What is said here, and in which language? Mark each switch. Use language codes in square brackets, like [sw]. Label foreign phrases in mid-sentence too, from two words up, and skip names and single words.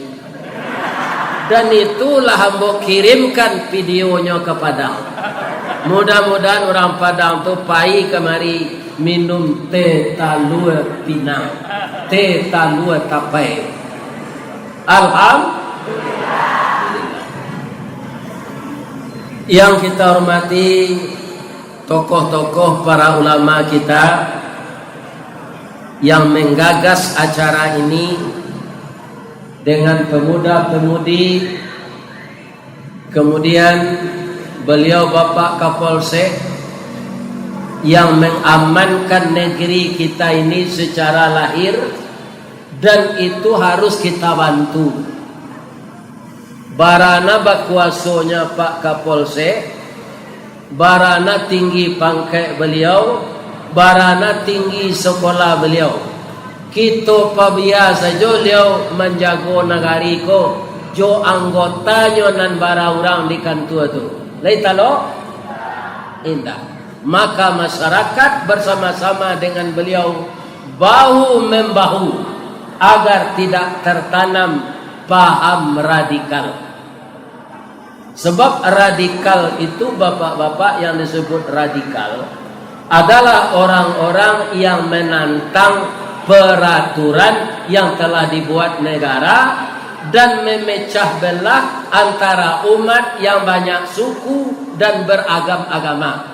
[id] Dan itulah hambo kirimkan videonya ke Padang. [min] Mudah-mudahan orang Padang tu pai kemari minum teh talua pinang, teh talua tapai. [id] Alhamdulillah. Yang kita hormati tokoh-tokoh para ulama kita yang menggagas acara ini dengan pemuda-pemudi, kemudian beliau Bapak Kapolsek yang mengamankan negeri kita ini secara lahir, dan itu harus kita bantu. [min] Barana bakuasonya Pak Kapolsek, barana tinggi pangkat beliau, barana tinggi sekolah beliau. Kita pabiasa jo beliau menjago negari ko jo anggotanya nan bara orang di kantor tu. Lai talo indah. [id] maka masyarakat bersama-sama dengan beliau bahu membahu agar tidak tertanam paham radikal. Sebab radikal itu, bapak-bapak, yang disebut radikal adalah orang-orang yang menantang peraturan yang telah dibuat negara dan memecah belah antara umat yang banyak suku dan beragam-agama.